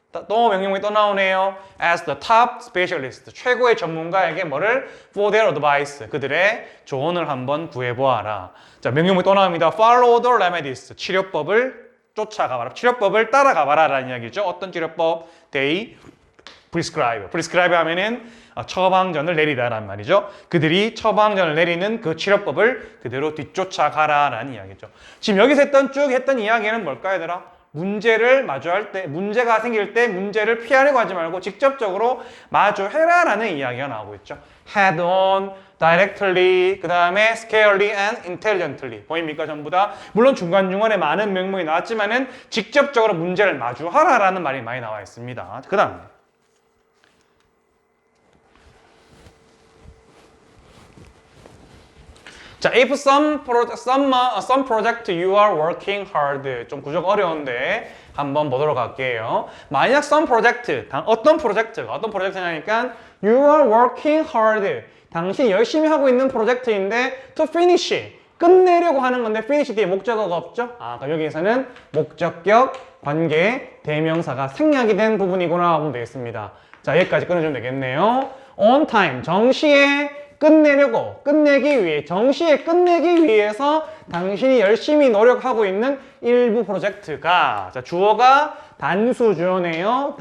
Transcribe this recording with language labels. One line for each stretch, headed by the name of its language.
Korean: 또 명령문이 또 나오네요.
English: As the top specialist
Korean: 최고의 전문가에게 뭐를
English: for their advice
Korean: 그들의 조언을 한번 구해보아라. 자, 명령문이 또 나옵니다.
English: Follow the remedies
Korean: 치료법을 쫓아가봐라. 치료법을 따라가봐라 라는 이야기죠. 어떤 치료법?
English: They prescribe.
Korean: prescribe 하면은 처방전을 내리다라는 말이죠. 그들이 처방전을 내리는 그 치료법을 그대로 뒤쫓아가라 라는 이야기죠. 지금 여기서 쭉 했던 이야기는 뭘까요, 얘들아? 문제를 마주할 때, 문제가 생길 때 문제를 피하려고 하지 말고 직접적으로 마주해라 라는 이야기가 나오고 있죠.
English: head on, directly,
Korean: 그 다음에
English: scarcely and intelligently.
Korean: 보입니까? 전부 다. 물론 중간중간에 많은 명문이 나왔지만은 직접적으로 문제를 마주하라 라는 말이 많이 나와 있습니다. 그 다음에 자,
English: if some project you are working hard.
Korean: 좀 구조가 어려운데 한번 보도록 할게요. 만약
English: some project,
Korean: 어떤 프로젝트냐니까
English: you are working hard.
Korean: 당신이 열심히 하고 있는 프로젝트인데
English: to finish,
Korean: 끝내려고 하는 건데 finish 뒤에 목적어가 없죠? 그럼 여기에서는 목적격, 관계, 대명사가 생략이 된 부분이구나 하면 되겠습니다. 자, 여기까지 끊어주면 되겠네요.
English: on time,
Korean: 정시에 끝내기 위해, 정시에 끝내기 위해서 당신이 열심히 노력하고 있는 일부 프로젝트가 자, 주어가 단수 주어네요.